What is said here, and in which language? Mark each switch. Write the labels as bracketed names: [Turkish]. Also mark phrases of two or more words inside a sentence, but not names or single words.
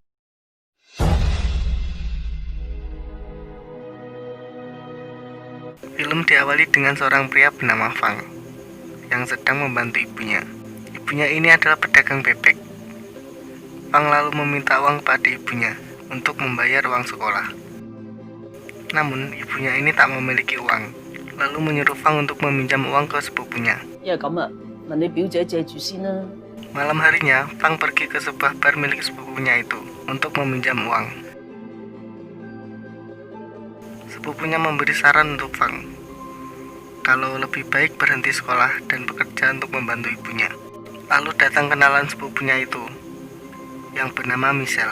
[Indonesian] Film diawali dengan seorang pria bernama Fang yang sedang membantu ibunya. Ibunya ini adalah pedagang bebek. Fang lalu meminta uang pada ibunya untuk membayar uang sekolah. Namun ibunya ini tak memiliki uang, lalu menyuruh Fang untuk meminjam uang ke sepupunya. Ya kamu, nanti [Cantonese] 表姐借住先啦。 [Indonesian] Malam harinya, Fang pergi ke sebuah bar milik sepupunya itu untuk meminjam uang. Sepupunya memberi saran untuk Fang kalau lebih baik berhenti sekolah dan bekerja untuk membantu ibunya. Lalu datang kenalan sepupunya itu yang bernama Michelle.